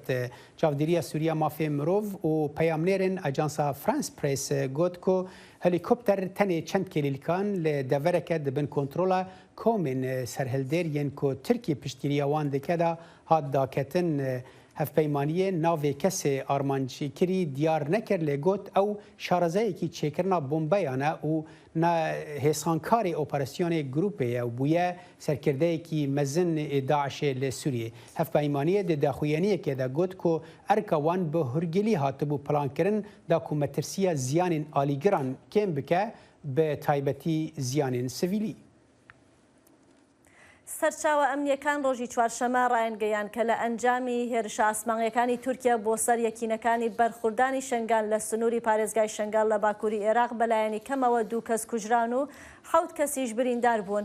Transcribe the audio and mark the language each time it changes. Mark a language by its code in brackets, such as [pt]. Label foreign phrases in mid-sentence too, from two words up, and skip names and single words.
[ku] Çavdîriya Sûriya Mafê Mirov û peyamnêrên Ajansa France Press got ku helîkopter tenê çend kelîlkan li devereke dibin kontrola komên serhildêriyên ku Tirkiye piştîriya wan dike de hat daketin hevpeymaniyê navê kesê armançîkirî diyar nekir lê got ew şarazeyekî çêkirina bombeyan e û hêsankarê operasyonê grupê ye û bûye serkirdeyekî mezin ê Daişê li Sûriyê. Hevpeymaniyê di daxuyeniyekê de got ku erka wan bi hûrgilî hatibû plankirin da ku metirsiya ziyanên alîgiran kêm bike bi taybetî ziyanên sivîlî. [ckb] سەرچاوە ئەمنیەکان ڕۆژی چوارشەمە ڕایەنگەیان کە لە ئەنجامی هێرشە ئاسمانیەکانی تورکیا بۆ سەر یەکینەکانی بەرخوردانی شنگال لە سنووری پارێزگای شنگال لە باکووری عێراق بەلایەنی کەمەوە 2 کەس کوژران و 7 کەسیش بریندار بوون.